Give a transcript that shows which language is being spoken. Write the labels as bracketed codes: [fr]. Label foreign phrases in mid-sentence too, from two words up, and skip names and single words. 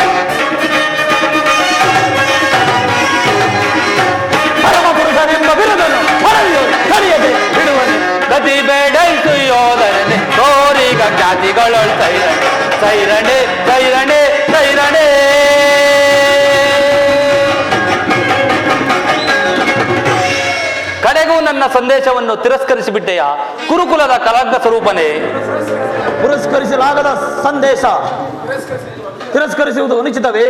[kn] ಪರಮ ಪುರುಷನೆಂಬ ಬಿರುದನು ಪರವಿಯು ಕಡಿಯದೆ ಬಿಡುವನೆ. ಗತಿ ಬೇಡೈತು ಯೋಧನೆ ತೋರಿಗ ಜಾತಿಗಳೊಳ್ ಸೈರಣೆ ಸೈರಣೆ ಸೈರಣೆ ಸೈರಣೆ. ಕಡೆಗೂ ನನ್ನ ಸಂದೇಶವನ್ನು ತಿರಸ್ಕರಿಸಿಬಿಟ್ಟೆಯ ಕುರುಕುಲದ ಕಲಂಕ ಸ್ವರೂಪನೇ. ಪುರಸ್ಕರಿಸಲಾಗದ ಸಂದೇಶ ತಿರಸ್ಕರಿಸುವುದು ಅನುಚಿತವೇ?